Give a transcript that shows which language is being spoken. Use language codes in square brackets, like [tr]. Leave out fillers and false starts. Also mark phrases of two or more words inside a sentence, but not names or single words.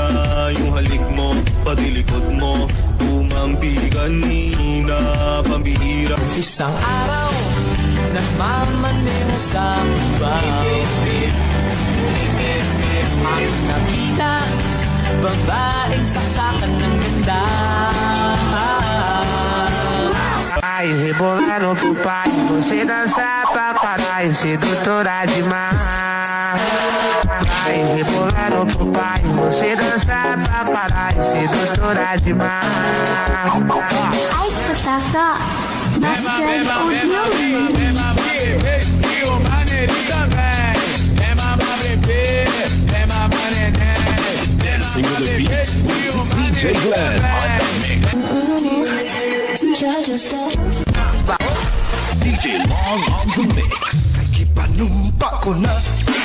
[tl] Yung halik mo, pati likod mo, tumampi kanina. Pambihira. Isang araw, nagmamaneho sa bibig. Ang nakita, babaeng saksakan ng ganda. [pt] Ai, rebolar no pai, você dança pra caralho, sedutora demais. Ai, rebolar no pai, você dança pra caralho, sedutora demais. Ai, [en] Pataka, Master Audio. Dancing with the beat with DJ Glenn on the mix. DJ Long on the mix. [tl] Ipanumpa ko na